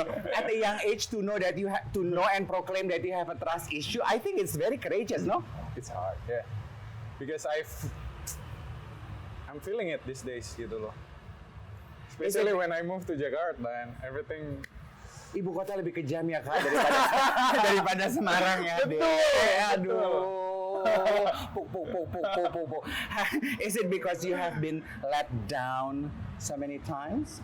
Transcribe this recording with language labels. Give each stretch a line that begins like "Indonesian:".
English: At a young age to know that you to know and proclaim that you have a trust issue, I think it's very courageous, no? It's hard, yeah. Because I'm feeling it these days
Indonesian: gitu loh.
English: Especially when I move to Jakarta and everything.
Indonesian: Ibu kota lebih kejam ya Kak daripada daripada Semarang ya. Betul. Aduh. Puk.
English: Is it because you have been let down so many times?